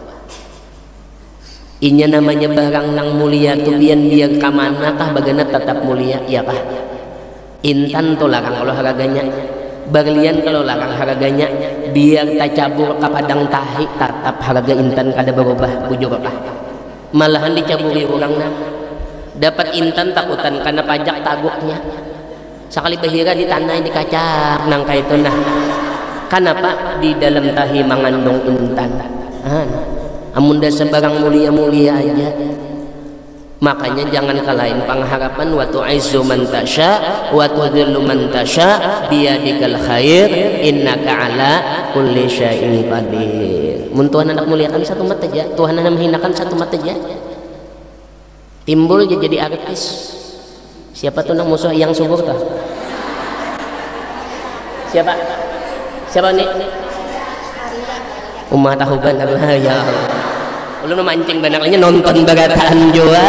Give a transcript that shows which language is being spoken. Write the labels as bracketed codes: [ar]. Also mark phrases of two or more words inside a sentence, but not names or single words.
[bjn] inya namanya barang nang mulia tuh biar kamana kah bagana tetap mulia ya kah intan tuh larang olahraganya berlian kalau larang harganya biar tak cabur ke padang tahi tetap harga intan kada berubah bujur kah malahan dicaburi orang nah dapat intan takutan karena pajak taguknya sekali bahira di tanah dikacak nang kayak itu nah kenapa di dalam tahi mengandung intan amun dah sebarang mulia-mulia aja Makanya jangan kalahin pengharapan [ar] وتعز من تشاء وتذل من تشاء بيدك الخير إنك على كل شيء قدير. [bjn] Mun Tuhan hendak muliakan satu mata aja, Tuhan hendak menghinakan satu mata aja. Timbul jadi artis. Siapa tuh nang musuh yang subur tuh? Siapa? Siapa nih? Ummah tahu kan Allah ya Allah. Ulun mancing banaknya nonton bagataan jua.